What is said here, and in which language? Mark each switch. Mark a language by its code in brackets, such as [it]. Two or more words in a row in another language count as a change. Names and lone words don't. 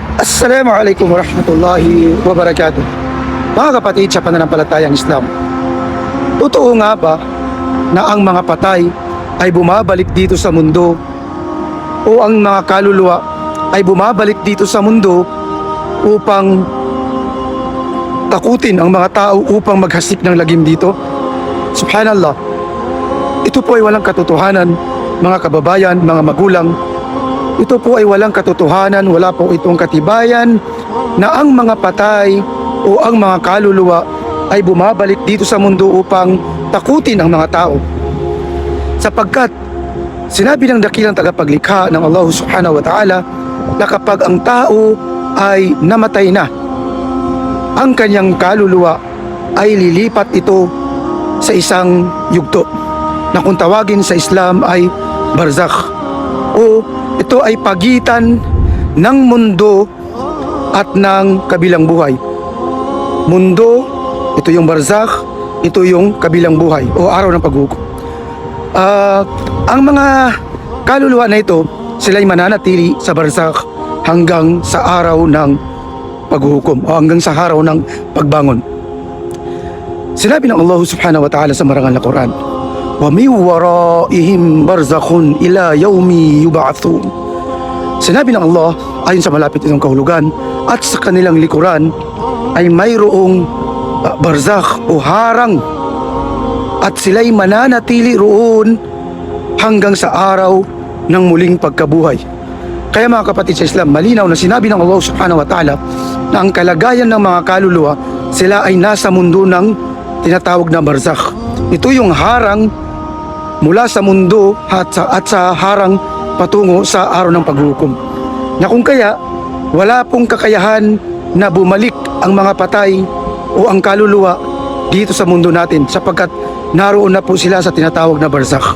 [ar] السلام عليكم ورحمة الله وبركاته. [tl] Mga kapatid sa pananampalatayang Islam, totoo nga ba na ang mga patay ay bumabalik dito sa mundo o ang mga kaluluwa ay bumabalik dito sa mundo upang takutin ang mga tao upang maghasik ng lagim dito? Subhanallah, ito po ay walang katotohanan, mga kababayan, mga magulang. Ito po ay walang katotohanan, wala po itong katibayan na ang mga patay o ang mga kaluluwa ay bumabalik dito sa mundo upang takutin ang mga tao. Sapagkat sinabi ng dakilang tagapaglikha ng Allah [ar] سبحانه وتعالى [tl] na kapag ang tao ay namatay na, ang kanyang kaluluwa ay lilipat ito sa isang yugto na kung tawagin sa Islam ay barzakh, o ito ay pagitan ng mundo at ng kabilang buhay. Mundo, ito yung barzakh, ito yung kabilang buhay o araw ng paghukom. Ang mga kaluluwa na ito, sila'y mananatili sa barzakh hanggang sa araw ng paghukom o hanggang sa araw ng pagbangon. Sinabi ng Allah [ar] سبحانه وتعالى [tl] sa marangal na Quran, [ar] ومن ورائهم برزخ إلى يوم يبعثون. [tl] Sinabi ng Allah ayon sa malapit itong kahulugan, at sa kanilang likuran ay mayroong barzakh o harang at sila'y mananatili roon hanggang sa araw ng muling pagkabuhay. Kaya mga kapatid sa Islam, malinaw na sinabi ng Allah [ar] سبحانه وتعالى [tl] na ang kalagayan ng mga kaluluwa, sila ay nasa mundo ng tinatawag na barzakh. Ito yung harang mula sa mundo at sa harang patungo sa araw ng paghukom, na kung kaya wala pong kakayahan na bumalik ang mga patay o ang kaluluwa dito sa mundo natin, sapagkat naroon na po sila sa tinatawag na barzakh.